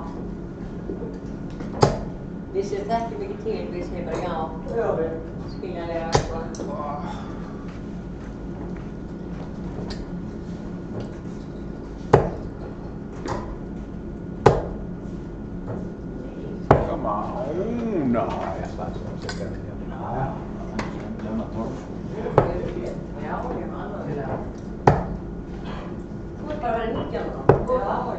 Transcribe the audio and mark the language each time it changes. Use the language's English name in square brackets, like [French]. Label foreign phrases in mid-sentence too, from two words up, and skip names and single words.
[Icelandic] Við sem þekkjum ekki til, við segjum bara já. Skiljanlega, sko. [English] Come on. No. [Icelandic] Já, ég man alveg það. Þú ert bara að vera 19 ára. Þú ert áður.